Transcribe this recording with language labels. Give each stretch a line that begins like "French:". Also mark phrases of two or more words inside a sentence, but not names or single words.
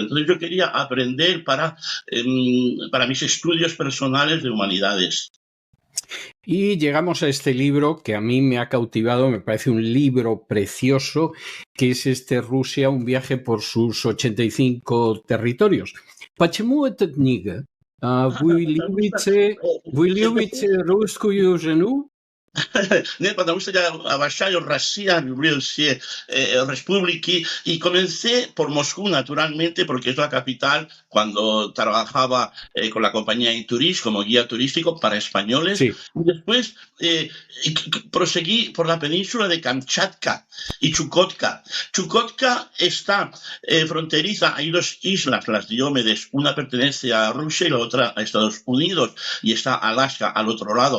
Spanish: Entonces yo quería aprender para mis estudios personales de humanidades. Y llegamos a este libro que a mí me ha cautivado, me parece un libro precioso, que es Rusia, un viaje por sus 85 territorios.
Russian: Почему эта книга? Вы любите русскую жену? Нет, потому что я обожаю Россию, люблю все республики,
Spanish: y comencé por Moscú, naturalmente, porque es la capital, cuando trabajaba con la compañía Intourist como guía turístico para españoles. Sí. Y después proseguí por la península de Kamchatka y Chukotka. Chukotka está fronteriza, hay dos islas, las Diomedes, una pertenece a Rusia y la otra a Estados Unidos, y está Alaska al otro lado.